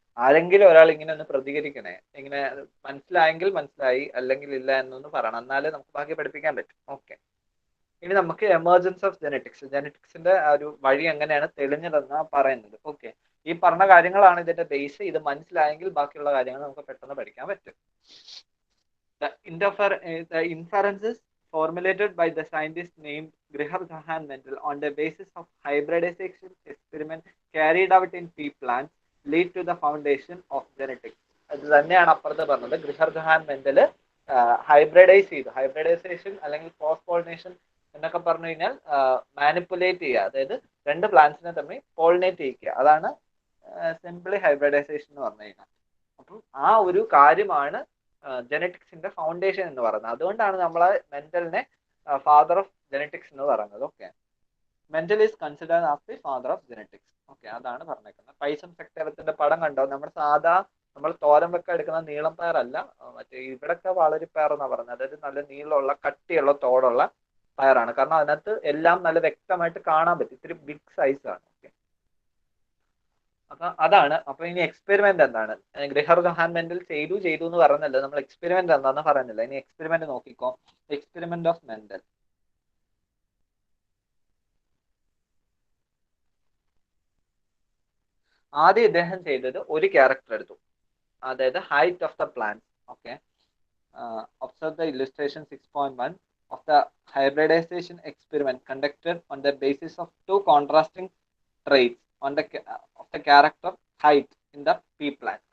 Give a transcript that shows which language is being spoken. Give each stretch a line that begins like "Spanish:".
Malayalam: ആരെങ്കിലും ഒരാൾ ഇങ്ങനെ ഒന്ന് പ്രതികരിക്കണേ, ഇങ്ങനെ മനസ്സിലായെങ്കിൽ മനസ്സിലായി, അല്ലെങ്കിൽ ഇല്ല എന്നൊന്ന് പറയണം, എന്നാലേ നമുക്ക് ബാക്കി പഠിപ്പിക്കാൻ പറ്റും. ഓക്കെ, ഇനി നമുക്ക് എമർജൻസ് ഓഫ് ജെനറ്റിക്സ്, ജെനറ്റിക്സിന്റെ ഒരു വഴി എങ്ങനെയാണ് തെളിഞ്ഞതെന്നാണ് പറയുന്നത്. ഓക്കെ, ഈ പറഞ്ഞ കാര്യങ്ങളാണ് ഇതിന്റെ ബേസ്. ഇത് മനസ്സിലായെങ്കിൽ ബാക്കിയുള്ള കാര്യങ്ങൾ നമുക്ക് പെട്ടെന്ന് പഠിക്കാൻ പറ്റും.
English: The inferences formulated by the scientist named Grihar Johan Mendel on the basis of hybridization experiment carried out in pea plants lead to the foundation of genetics.
Malayalam: അത് തന്നെയാണ് അപ്പുറത്ത് പറഞ്ഞത്. ഗ്രിഹർ ജൊഹാൻ മെൻഡൽ ഹൈബ്രിഡൈസ് ചെയ്തു. ഹൈബ്രിഡൈസേഷൻ അല്ലെങ്കിൽ cross pollination എന്നൊക്കെ പറഞ്ഞു കഴിഞ്ഞാൽ manipulate ചെയ്യുക, അതായത് 2 പ്ലാന്റ്സിനെ തമ്മിൽ പോളിനേറ്റ് ചെയ്യിക്കുക. അതാണ് സിംപ്ലി ഹൈബ്രിഡൈസേഷൻ എന്ന് പറഞ്ഞു കഴിഞ്ഞാൽ. അപ്പം ആ ഒരു കാര്യമാണ് ജെനറ്റിക്സിന്റെ ഫൗണ്ടേഷൻ എന്ന് പറയുന്നത്. അതുകൊണ്ടാണ് നമ്മൾ മെന്റലിനെ ഫാദർ ഓഫ് ജെനറ്റിക്സ് എന്ന് പറയുന്നത്.
English: Okay, Mendel is considered as the father of genetics.
Malayalam: Okay, അതാണ് പറഞ്ഞേക്കുന്നത്. പൈസം സെക്ടറത്തിന്റെ പടം കണ്ടോ? നമ്മൾ തോരൻ വെക്കാൻ എടുക്കുന്ന നീളം പയറല്ല, മറ്റേ ഇവിടൊക്കെ വളരിപ്പയർ എന്നാ പറയുന്നത്. അതായത് നല്ല നീളമുള്ള കട്ടിയുള്ള തോടുള്ള പയറാണ്. കാരണം അതിനകത്ത് എല്ലാം നല്ല വ്യക്തമായിട്ട് കാണാൻ പറ്റും, ഇത്തിരി ബിഗ് സൈസ് ആണ്. ഓക്കെ, അപ്പൊ അതാണ്. അപ്പൊ ഇനി എക്സ്പെരിമെന്റ് എന്താണ്? ഗ്രിഹർ ജൊഹാൻ മെൻഡൽ ചെയ്തു എന്ന് പറഞ്ഞല്ലോ, നമ്മൾ എക്സ്പെരിമെന്റ് എന്താണെന്ന് പറയുന്നില്ല. ഇനി എക്സ്പെരിമെന്റ് നോക്കിക്കോ. Experiment of Mendel. ആദ്യം ഇദ്ദേഹം ചെയ്തത് ഒരു ക്യാരക്ടർ എടുത്തു, അതായത് height of the plant.
English: Okay, observe the illustration 6.1 of the hybridization experiment conducted on the basis of 2 contrasting traits on the of the character height in the pea plant.